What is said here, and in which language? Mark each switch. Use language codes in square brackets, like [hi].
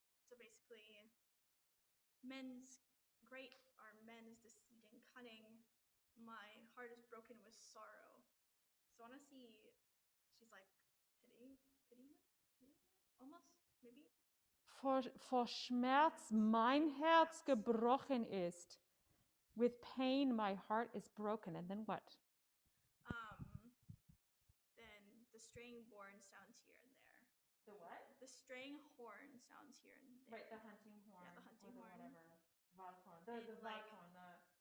[en] So basically, men's great are men's deceit and cunning. My heart is broken with sorrow. So I want to see. She's like pitying him, almost maybe. [de] Vor Schmerz mein Herz gebrochen ist. [en] With pain, my heart is broken. And then what? Then the straying horn sounds here and there. The what? The straying horn sounds here and there. Right, the hunting horn. Yeah, the hunting or horn. Whatever. Wildhorn. The wildhorn.